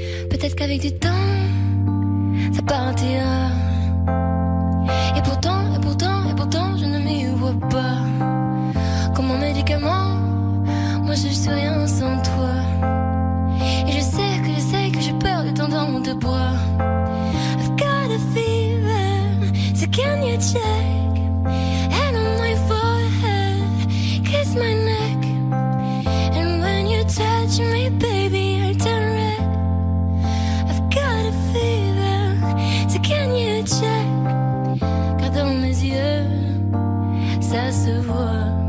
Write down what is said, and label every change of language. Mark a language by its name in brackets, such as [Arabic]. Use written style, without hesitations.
[French] Peut-être qu'avec du temps, ça partira. Et pourtant, je ne m'y vois pas. Comme un médicament, moi je suis rien sans toi. Et je sais que j'ai peur de temps dans tes bras. [English] I've got a fever, so can you check? Hand on my forehead, kiss my neck. And when you touch me, baby, I turn red. Got a fever, so can you check? [French] Car dans mes yeux, ça se voit.